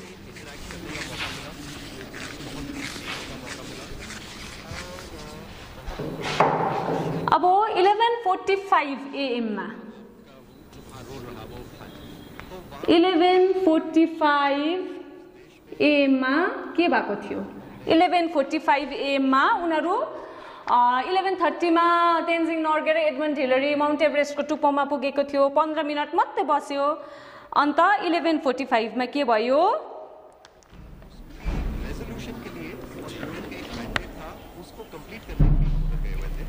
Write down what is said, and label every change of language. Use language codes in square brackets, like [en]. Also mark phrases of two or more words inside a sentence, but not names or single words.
[ne] अब 11:45 AM मा 11:45 AM मा के भएको थियो? 11:45 AM मा उनीहरू 11:30 मा तेन्जिङ नोर्गे र एडमन्ड हिलरी माउन्ट एभरेस्टको टुप्पोमा पुगेको थियो। 15 मिनट मात्रै बस्यो। अन्त 11:45 मा के भयो? [hi] रेजोल्यूशन के लिए एक मैंडेट था, उसको कंप्लीट करने के लिए गए हुए थे।